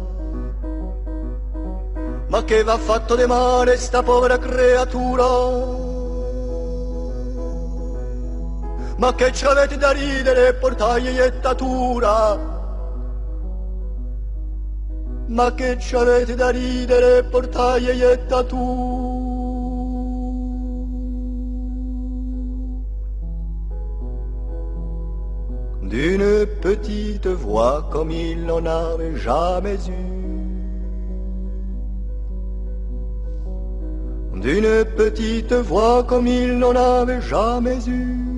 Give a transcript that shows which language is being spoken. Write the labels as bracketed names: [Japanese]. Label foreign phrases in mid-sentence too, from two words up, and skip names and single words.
[Italian] Ma che m'ha fatto di male sta povera creatura? Ma che ci avete da ridere, portagli iettatura? Ma che ci avete da ridere, portagli iettatura? [French] D'une petite voix comme il n'en avait jamais eu. D'une petite voix comme il n'en avait jamais eu.